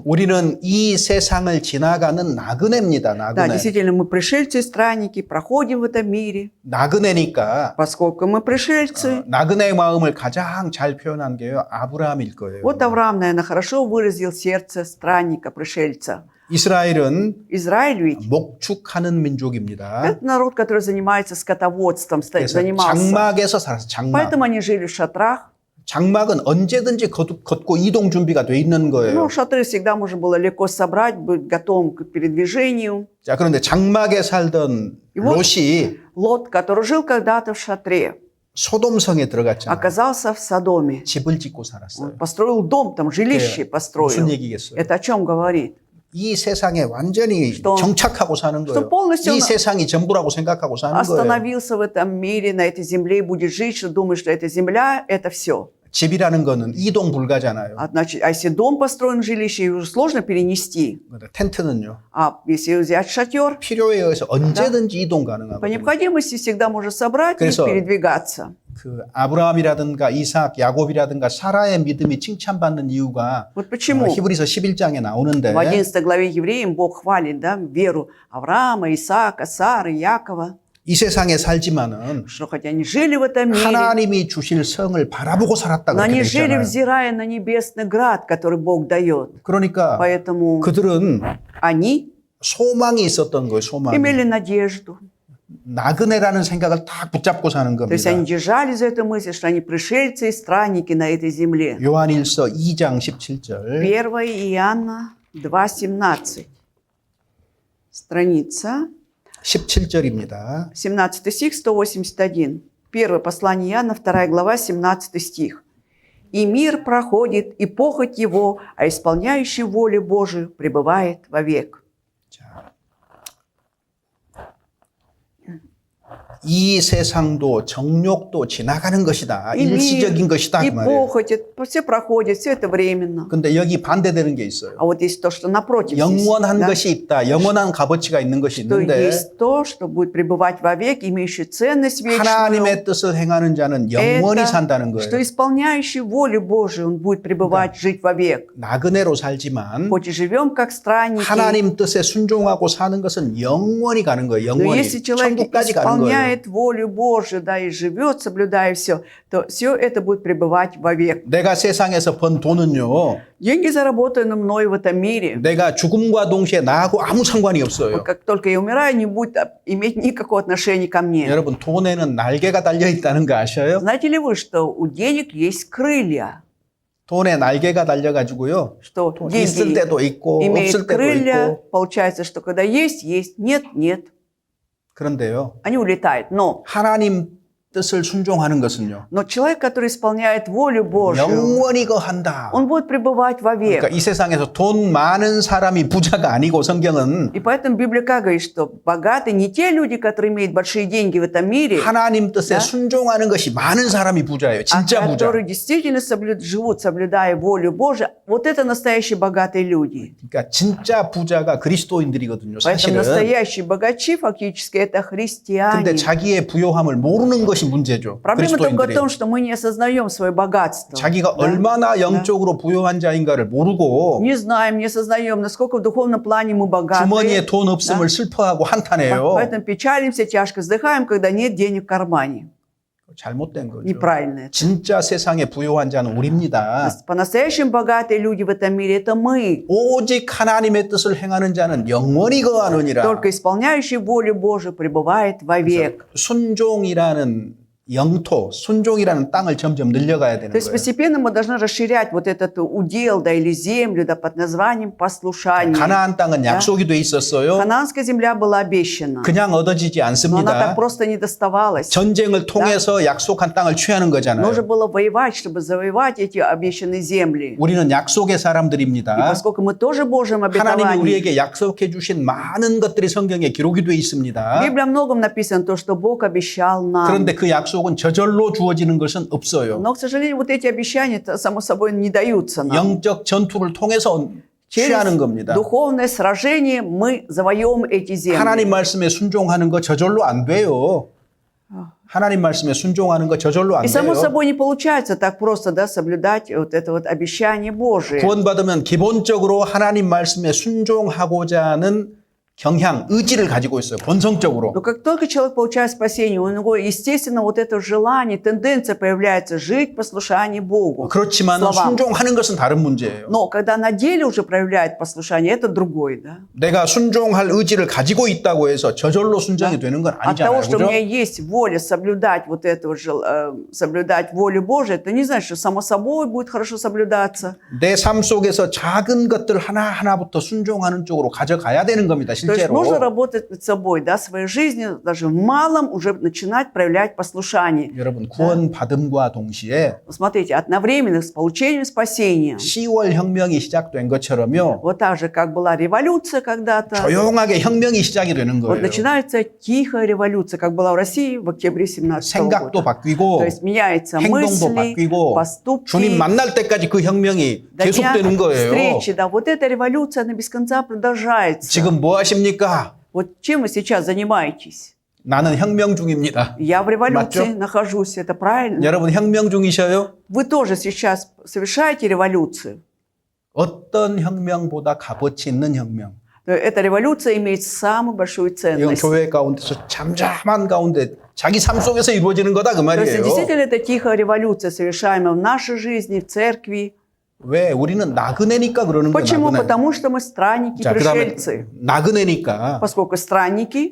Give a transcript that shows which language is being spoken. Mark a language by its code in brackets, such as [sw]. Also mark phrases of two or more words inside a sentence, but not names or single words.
[ko] 우리는 이 세상을 지나가는 나그네입니다. [ru] Да, [ko] 나그네. [ru] действительно, мы пришельцы и странники, проходим в этом мире. [ko] 나그네니까 [ru] Поскольку мы пришельцы, [ko] 나그네의 마음을 가장 잘 표현한 게요. 아브라함일 거예요. [ru] вот Авраам, наверное, хорошо выразил сердце странника, пришельца. [ko] 이스라엘은 [ru] Израиль ведь [ko] 목축하는 민족입니다. [ru] это народ, который занимается скотоводством, [ko] 그래서 [ru] занимался. [ko] 장막에서 살았어. 장막. [ru] Поэтому они жили в шатрах. [ko] 장막은 언제든지 걷고 이동 준비가 돼 있는 거예요. [ru] Ну, шатры всегда можно было легко собрать, быть готовым к передвижению. [ko] 자, 그런데 장막에 살던 [ru] вот- [ko] 롯이 [ru] Лот, который жил когда-то в шатре, [ko] 소돔성에 들어갔잖아요. [ru] оказался в Содоме. [ko] 집을 짓고 살았어요. [ru] Он построил дом, там жилище [ko] 무슨 [ru] построил. [ko] 얘기겠어요? [ru] Это о чем говорит? [ko] 이 세상에 완전히 [ru] что- [ko] 정착하고 사는 [ru] что [ko] 거예요. [ru] полностью [ko] 이 [ru] он [ko] 세상이 전부라고 생각하고 사는 거예요. [ru] Остановился в этом мире, на этой земле и будет жить, что думает, что эта земля – это все. [ko] 집이라는 거는 이동 불가잖아요. [ru] Значит, а если дом построен в жилище, его уже сложно перенести. [ko] 텐트는요. [ru] А если взять шатер, [ko] 필요에 의해서 언제든지 이동 [ru] по [ko] 가능하거든요. [ru] необходимости всегда можно собрать и [ko] 그래서- [ru] передвигаться. [ko] 그 아브라함이라든가 이삭, 야곱이라든가 사라의 믿음이 칭찬받는 이유가 [ru] Вот почему [ko] 히브리서 11장에 나오는데 [ru] в 11 главе Евреям Бог хвалит, да, веру Авраама, Исаака, Сары, Якова, [ko] 이 세상에 살지만은 [ru] что хотя они жили в этом мире, [ko] 하나님이 주실 성을 바라보고 살았다 [ru] но [ko] 그렇게 [ru] они [ko] 돼 [ru] жили, [ko] 있잖아요. [ru] взирая на небесный град, который Бог дает. [ko] 그러니까 [ru] Поэтому [ko] 그들은 [ru] они [ko] 소망이 있었던 거예요. 소망이. [ru] имели надежду. [ko] 나그네라는 생각을 딱 붙잡고 사는 [ru] То есть [ko] 겁니다. [ru] они держали за эту мысль, что они пришельцы и странники на этой земле. [ko] 요한일서 2장 17절. [ru] 1 Иоанна 2:17. Страница [ko] 17절입니다. [ru] 17 стих 181. Первое послание Иоанна, 2 глава, 17 стих. «И мир проходит, и похоть его, а исполняющий волю Божию пребывает вовек». [ko] 자, 이 세상도 정욕도 지나가는 것이다. [ru] И [ko] 일시적인 것이다. [ru] и [ko] 그 말이에요. [ru] похоть, все проходит, все это временно. [ko] 근데 여기 반대되는 게 있어요. [ru] А вот есть то, что напротив здесь, [ko] 영원한 [ru] да, [ko] 것이 있다. 영원한 값어치가 있는 것이 [ru] что [ko] 있는데 [ru] есть то, что будет пребывать вовек, имеющий ценность вечную. [ko] 하나님의 뜻을 행하는 자는 영원히 산다는 [ru] Это, что [ko] 거예요. [ru] исполняющий волю Божию, он будет пребывать, жить вовек. [ko] 나그네로 살지만 [ru] Хоть и живем как странники, [ko] 하나님 뜻에 순종하고 사는 것은 영원히 가는 거예요. [ru] но [ko] 영원히. [ru] если человек [ko] 천국까지 가는 거예요. [ru] исполняет волю Божию, да, и живет, соблюдая все, то все это будет пребывать вовек. [ko] 내가 세상에서 번 돈은요. [ru] Деньги, заработанные мной в этом мире, [ko] 내가 죽음과 동시에 나하고 아무 상관이 없어요. [ru] как только я умираю, не будет иметь никакого отношения ко мне. [ko] 여러분 돈에는 날개가 달려 있다는 거 아셔요? [ru] Знаете ли вы, что у денег есть крылья? [ko] 돈에 날개가 달려 가지고요. [ru] Что [ko] 있을 [ru] деньги [ko] 때도 있고 [ru] имеют [ko] 없을 때도 [ru] крылья, [ko] 있고 [ru] получается, что когда есть, есть, нет, нет. [ko] 그런데요. [ru] Они улетают. [ko] 하나님 뜻을 순종하는 것은요. [ru] Но человек, который исполняет волю Божью, [ko] 영원히 거한다. [ru] он будет пребывать вовек. [ko] 그러니까 이 세상에서 돈 많은 사람이 부자가 아니고 성경은 [ru] И поэтому Библия как говорит, что богаты не те люди, которые имеют большие деньги в этом мире, [ko] 하나님 뜻에 [ru] Да? [ko] 순종하는 것이 많은 사람이 부자예요. [ru] а [ko] 진짜 부자. [ru] которые действительно живут, соблюдая волю Божию. Вот это настоящие богатые люди. [ko] 그러니까 진짜 부자가 그리스도인들이거든요. [ru] Поэтому [ko] 사실은. [ru] настоящие богачи фактически это [ko] 근데 [ru] христиане. [ko] 자기의 부요함을 모르는 것이 문제죠. [ru] Проблема только в [ko] 그리스도인들이. [ru] том, что мы не осознаем свое богатство. [ko] 자기가 [ru] Да? [ko] 얼마나 영적으로 부요한 자인가를 모르고 [ru] Не знаем, не осознаем, насколько в духовном плане мы богаты. [ko] 주머니에 돈 없음을 슬퍼하고 한탄해요. [ru] Поэтому печалимся, тяжко вздыхаем, когда нет денег в кармане. [ko] 잘못된 거죠. [ru] Неправильно это. [ko] 진짜 세상에 부요한 자는 우리입니다. [ru] По-настоящему богатые люди в этом мире это мы. [ko] 오직 하나님의 뜻을 행하는 자는 영원히 거하느니라. [ru] Только исполняющий волю Божию пребывает вовек. [ko] 순종이라는 영토, 순종이라는 땅을 점점 늘려가야 되는 [ru] То есть [ko] 거예요. [ru] постепенно мы должны расширять вот этот удел, да, или землю, да, под названием послушание. [ko] 가나안 땅은 약속이 돼 있었어요. [ru] Ханаанская земля была обещана, [ko] 그냥 얻어지지 [ru] но она [ko] 않습니다. [ru] так просто не доставалась. [ko] 전쟁을 통해서 약속한 땅을 취하는 거잖아요. [ru] Нужно было воевать, чтобы завоевать эти обещанные земли. [ko] 우리는 약속의 [ru] И [ko] 사람들입니다. [ru] поскольку мы тоже Божьим [ko] 하나님이 [ru] обетованием, [ko] 우리에게 약속해 주신 많은 것들이 성경에 기록이 돼 [ru] в [ko] 있습니다. [ru] Библии о многом написано то, что Бог обещал нам. [ko] 그런데 그 약속은 저절로 주어지는 것은 없어요. [ru] Но, к сожалению, вот эти обещания, само собой, не даются нам. [ko] 영적 전투를 통해서 취하는 [ru] Через [ko] 겁니다. [ru] духовное сражение мы завоюем эти земли. [ko] 하나님 말씀에 순종하는 거 저절로 안 돼요. 하나님 말씀에 순종하는 거 저절로 안 [ru] И само [ko] 돼요. [ru] собой не получается так просто, да, соблюдать вот это вот обещание Божие. [ko] 구원받으면 기본적으로 하나님 말씀에 순종하고자 하는 경향, 의지를 가지고 있어요. 본성적으로. [ru] Но как только человек получает спасение, у него, естественно, вот это желание, тенденция появляется жить в послушании Богу. [ko] 그렇지만 [ru] словам. [ko] 순종하는 것은 다른 문제예요. [ru] Но когда на деле уже проявляет послушание, это другой, да? [ko] 내가 순종할 의지를 가지고 있다고 해서 저절로 순종이 되는 건 [ru] От того, [ko] 아니잖아요. [ru] что у [ko] 그죠? [ru] меня есть воля соблюдать вот это вот соблюдать волю Божию, это не значит, что само собой будет хорошо соблюдаться. [ko] 내 삶 속에서 작은 것들 하나하나부터 순종하는 쪽으로 가져가야 되는 겁니다. [ru] То есть нужно [ko] 실제로. [ru] работать над собой, да, своей жизнью, даже в малом уже начинать проявлять послушание. [ko] 여러분 구원받음과 동시에 [ru] Смотрите, одновременно с получением спасения. [ko] 10월 혁명이 시작된 것처럼요. [ru] Вот так же, как была революция когда-то, [ko] 조용하게 혁명이 시작이 되는 [ru] вот [ko] 거예요. [ru] начинается тихая революция, как была в России в октябре 17 [ko] 생각도 [ru] года. [ko] 바뀌고 [ru] То есть меняются [ko] 행동도 [ru] мысли, [ko] 바뀌고 [ru] поступки. [ko] 주님 만날 때까지 그 혁명이 [ru] До дня [ko] 계속되는 거예요. [ru] встречи, да, вот эта революция, она без конца продолжается. [ko] 지금 뭐 하십니까? [ru] Вот чем вы сейчас занимаетесь? [ko] 나는 혁명 중입니다. [ru] Я в революции [ko] 맞죠? [ru] нахожусь, это правильно? [ko] 여러분 혁명 중이셔요? [ru] Вы тоже сейчас совершаете революцию. [ko] 어떤 혁명보다 값어치 있는 혁명. [ru] Эта революция имеет самую большую [ko] 이건 [ru] ценность. [ko] 교회 가운데서 잠잠한 가운데 자기 삶 속에서 이루어지는 거다 그 [ru] То есть [ko] 말이에요. [ru] действительно это тихая революция, совершаемая в нашей жизни, в церкви. [ko] 왜? 우리는 나그네니까 그러는 거예요. [ru] Почему? [ko] 나그네. [ru] Потому что мы странники, [ko] 자, 그다음에 [ru] пришельцы. [ko] 나그네니까 [ru] Поскольку странники,